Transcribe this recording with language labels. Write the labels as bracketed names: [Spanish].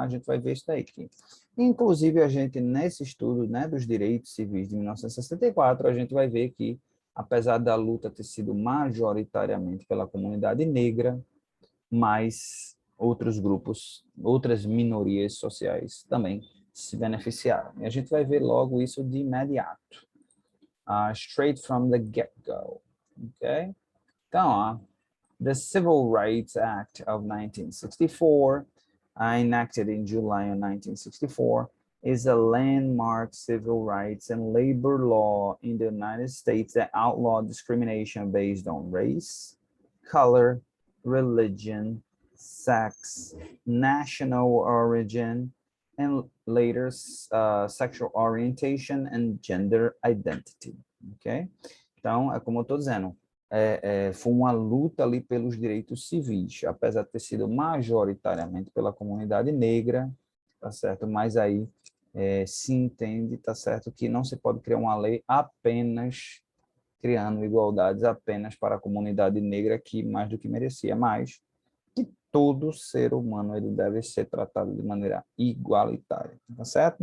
[Portuguese] A gente vai ver isso daí aqui. Inclusive, a gente, nesse estudo, né, dos direitos civis de 1964, a gente vai ver que, apesar da luta ter sido majoritariamente pela comunidade negra, mas outros grupos, outras minorias sociais também se beneficiaram. E a gente vai ver logo isso de imediato. [English] Straight from the get-go, ok? [Portuguese] Então, ó, [English] the Civil Rights Act of 1964, enacted in July of 1964, is a landmark civil rights and labor law in the United States that outlawed discrimination based on race, color, religion, sex, national origin, and later sexual orientation and gender identity. Ok? [Portuguese] Então, é como eu estou dizendo, foi uma luta ali pelos direitos civis, apesar de ter sido majoritariamente pela comunidade negra, tá certo? Mas aí se entende, tá certo, que não se pode criar uma lei apenas criando igualdades apenas para a comunidade negra, que mais do que merecia, mas que todo ser humano ele deve ser tratado de maneira igualitária, tá certo?